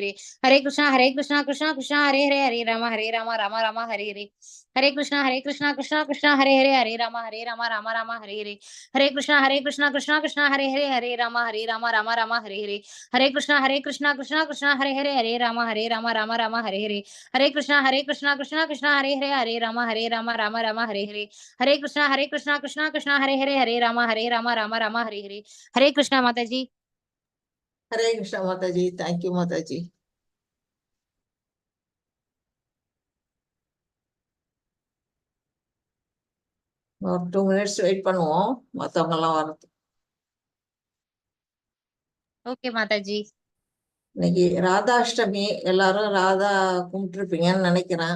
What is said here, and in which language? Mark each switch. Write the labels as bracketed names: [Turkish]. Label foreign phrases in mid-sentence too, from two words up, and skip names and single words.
[Hindi] कृष्णा रामा हरे कृष्णा रामा कृष्णा रामा हरे कृष्णा रामा हरे रामा हरे कृष्णा हरे रामा हरे कृष्णा माता जी। हरे कृष्णा माता जी, [English] thank you [Hindi] माता जी। [Tamil] ஒரு 2 minutes வெயிட் பண்ணுவோம் மத்தவங்க எல்லாம் வரது. [Hindi] ஓகே माता जी. [Tamil] இன்னைக்கு ராதாஷ்டமி, எல்லாரும் ராதா கும்பிட்டுருப்பீங்கன்னு நினைக்கிறேன்.